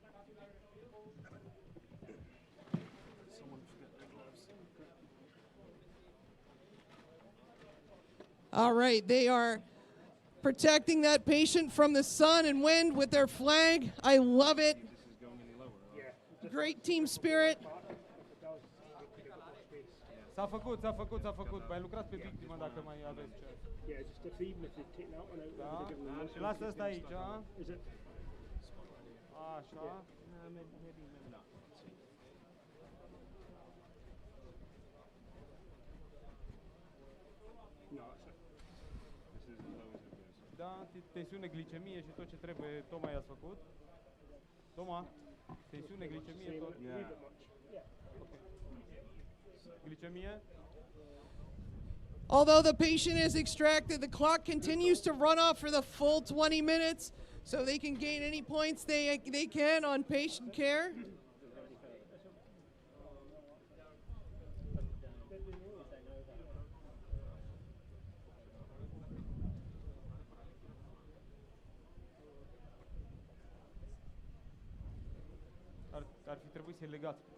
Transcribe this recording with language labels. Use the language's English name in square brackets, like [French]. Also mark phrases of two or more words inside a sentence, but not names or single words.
[English] All right, they are protecting that patient from the sun and wind with their flag. I love it. Great team spirit. [Romanian] S-a făcut. Mai lucrați pe victimă dacă mai aveți ce. [English] Yeah, just if even if they've taken out one out, [Romanian] Da. [English] they're giving them [Romanian] Și lasă ăsta aici, a? [English] Is it? [Romanian] Așa. [English] No, it's [Romanian] Da, tensiune, glicemie și tot ce trebuie. Toma i-ați făcut? Toma, tensiune, glicemie, tot. Glicemie. [English] Although the patient is extracted, the clock continues to run off for the full 20 minutes so they can gain any points they can on patient care. [Romanian] Ar fi trebuit să-i legați.